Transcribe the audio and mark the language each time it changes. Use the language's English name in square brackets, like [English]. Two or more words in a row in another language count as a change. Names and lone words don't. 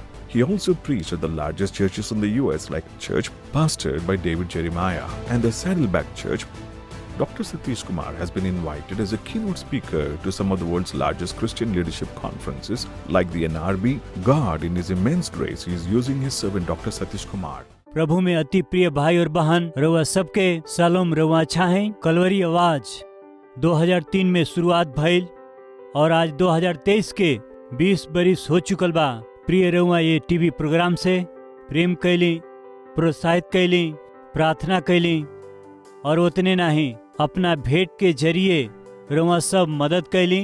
[English] He also preached at the largest churches in the US, like Church pastored by David Jeremiah and the Saddleback Church. Dr. Satish Kumar has been invited as a keynote speaker to some of the world's largest Christian leadership conferences, like the NRB. God, in His immense grace, is using His servant Dr. Satish Kumar. [Bhojpuri] प्रभु में अति प्रिय भाई और बहन, रउआ सबके सलाम, रउआ अच्छा है। कलवरी आवाज 2003 में शुरुआत भइल और आज 2023 के 20 बरिस हो चुकल बा। प्रिय रउआ ये टीवी प्रोग्राम से प्रेम कैली, प्रोत्साहित कैली, प्रार्थना कैली और उतने नहीं, अपना भेंट के जरिए रउआ सब मदद कैली।